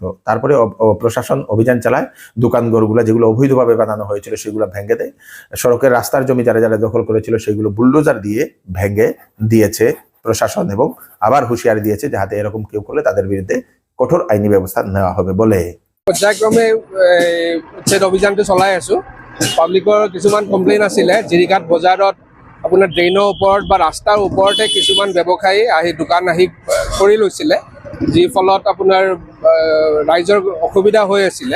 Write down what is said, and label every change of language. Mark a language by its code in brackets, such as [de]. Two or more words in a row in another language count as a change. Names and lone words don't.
[bn] তারপরে প্রশাসন অভিযান চালায়, দোকান ঘরগুলো যেগুলো অবৈধভাবে বানানো হয়েছিল সেগুলো ভেঙে দেয়। সড়কের রাস্তার জমি যারা যারা দখল করেছিল সেগুলো বুলডোজার দিয়ে ভেঙে দিয়েছে প্রশাসন এবং আবার হুঁশিয়ারি দিয়েছে যাতে এরকম কেউ করলে তাদের বিরুদ্ধে কঠোর আইনি ব্যবস্থা নেওয়া হবে বলে। [as] পৰ্যায়ক্ৰমে উচ্ছেদ অভিযানটো চলাই আছো। পাব্লিকৰ কিছুমান কমপ্লেইন আছিলে জিৰিঘাট বজাৰত আপোনাৰ ড্ৰেইনৰ ওপৰত বা ৰাস্তাৰ ওপৰতে কিছুমান ব্যৱসায়ী আহি দোকান কৰি লৈছিলে, যি ফলত আপোনাৰ ৰাইজৰ অসুবিধা হৈ আছিলে।